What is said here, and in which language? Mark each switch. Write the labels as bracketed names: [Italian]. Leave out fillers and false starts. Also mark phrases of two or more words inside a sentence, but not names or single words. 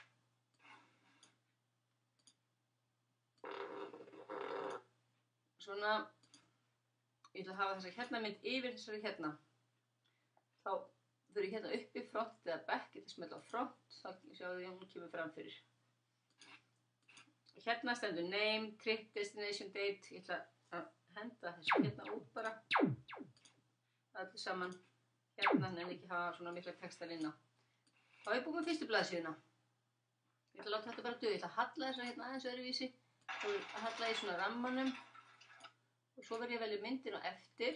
[Icelandic] Svona. Ég ætla að hafa þessa mynd yfir þessari Þá þau eru uppi, front eða back, ég ætla að smella á front, þá sjáðu því að hún kemur fram fyrir. [English] Stendur name, trip, destination, date, [Icelandic] ég ætla að henda þessu hérna út bara. Allir saman. Hérna en ekki hafa svona mikla textar inn á. Þá er ég búin með fyrstu blaðsíðuna. Ég ætla að láta þetta bara duga. Ég ætla að halla þessa hérna aðeins öðruvísi. Að halla í svona rammanum. Og svo verð ég að velja myndin á eftir.